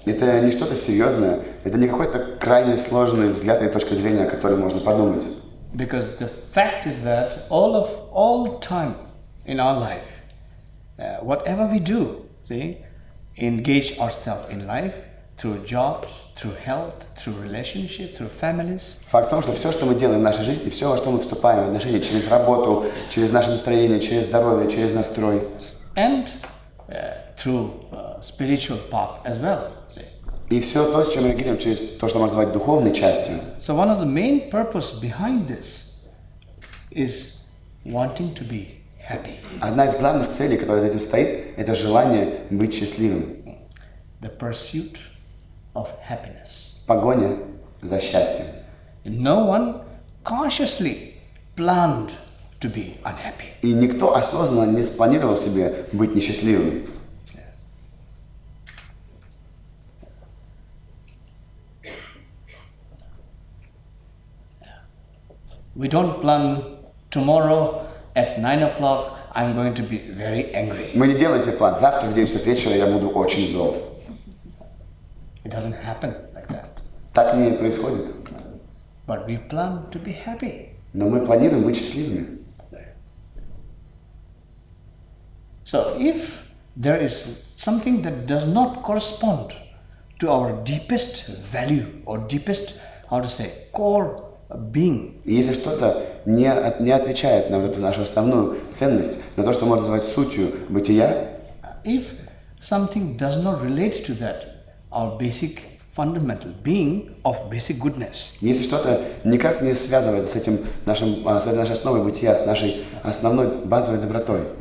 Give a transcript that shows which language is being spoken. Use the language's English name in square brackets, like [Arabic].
[Russian] Это не что-то серьезное, это не какой-то крайне сложный взгляд и точка зрения, о которой можно подумать. [English] Because the fact is that all time in our life, whatever we do, see, engage ourselves in life through jobs, through health, through relationships, through families. [Russian] Факт в том, что все, что мы делаем в нашей жизни, все, во что мы вступаем в отношения через работу, через наше настроение, через здоровье, через настрой. [English] And through spiritual path as well. See. [Russian] И все то, с чем мы реагируем, через то, что можно назвать духовной частью. [English] So one of the main purpose behind this is wanting to be happy. [Russian] Одна из главных целей, которая за этим стоит, это желание быть счастливым. [English] The pursuit of happiness. [Russian] Погоня за счастьем. [English] No one consciously planned to be unhappy. [Russian] И никто осознанно не спланировал себе быть несчастливым. [English] We don't plan tomorrow at 9 o'clock I'm going to be very angry. [Russian] Мы не делаем себе план. Завтра в 9 часов вечера я буду очень зол. [English] It doesn't happen like that. [Russian] Так не происходит. [English] But we plan to be happy. [Russian] Но мы планируем быть счастливыми. [English] So if there is something that does not correspond to our deepest value or deepest, how to say, core being. [Russian] И если что-то не отвечает на вот эту нашу основную ценность, на то, что можно назвать сутью бытия, [English] if something does not relate to that, our basic fundamental being of basic goodness. [Russian] Если что-то никак не связывается с этим с нашей основой бытия, с нашей основной базовой добротой,